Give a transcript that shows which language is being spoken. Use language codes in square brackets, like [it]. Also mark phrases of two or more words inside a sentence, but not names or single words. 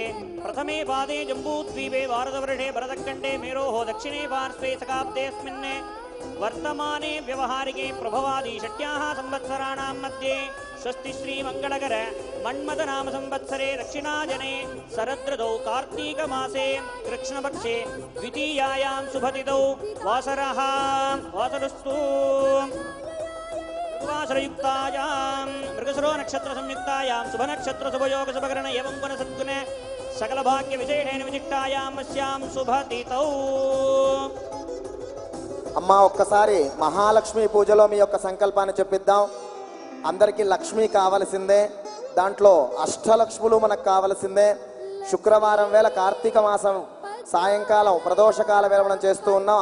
[sa] प्रथमे पादे जम्बूद्वीपे भारतवर्षे भरतखण्डे मेरोः दक्षिणे पार्श्वे शकाब्देऽस्मिन् वर्तमाने व्यवहारिके प्रभवादि षट्याः संवत्सराणां मध्ये स्वस्ति श्री मंगलकर मन्मथ नाम संवत्सरे दक्षिणाजने शरदृतौ कार्तीक मासे कृष्णपक्षे द्वितीयायां शुभतिथौ वासरः वासरस्तु वासरयुक्तायां मृगसरो नक्षत्र संयुक्तायां शुभ नक्षत्र शुभयोग शुभकरण एवं गुण सद्गुण सकल भाग्य विशेषेण विशिष्टायां अस्यां शुभतिथौ. [te] అమ్మా ఒక్కసారి మహాలక్ష్మి పూజలో మీ యొక్క సంకల్పాన్ని చెప్పిద్దాం. అందరికీ లక్ష్మి కావలసిందే, దాంట్లో అష్టలక్ష్ములు మనకు కావలసిందే. శుక్రవారం వేళ కార్తీక మాసం సాయంకాలం ప్రదోషకాల వేళ మనం చేస్తూ ఉన్నాం.